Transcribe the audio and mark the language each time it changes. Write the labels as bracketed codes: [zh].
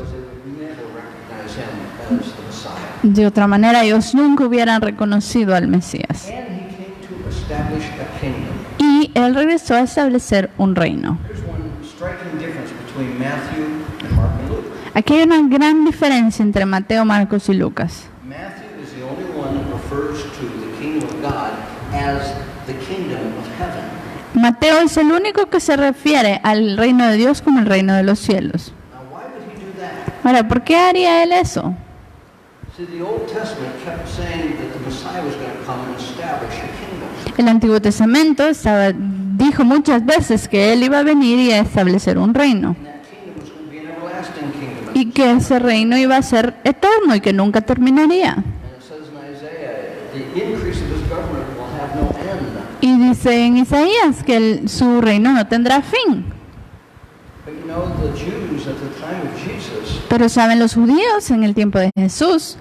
[en] Otherwise, they would never recognize him as the Messiah. [es] De otra manera, ellos nunca hubieran reconocido al Mesías. [en] And he came to establish a kingdom. [es] Y él regresó a establecer un reino. [en] There's one striking difference between Matthew and Mark and Luke. [es] Aquí hay una gran diferencia entre Mateo, Marcos y Lucas. [en] Matthew is the only one that refers to the kingdom of God as the kingdom of heaven. [es] Mateo es el único que se refiere al reino de Dios como el reino de los cielos. [en] Now, why would he do that? [es] Ahora, ¿por qué haría él eso? [en] See, the Old Testament kept saying that the Messiah was going to come and establish a kingdom. [es] El Antiguo Testamento dijo muchas veces que él iba a venir y a establecer un reino. [en] And that kingdom was going to be an everlasting kingdom. [es] Y que ese reino iba a ser eterno y que nunca terminaría. [en] And it says in Isaiah, the increase of his government will have no end. [es] Y dice en Isaías que su reino no tendrá fin. [en] But you know, the Jews at the time of Jesus, [es] Pero saben, los judíos en el tiempo de Jesús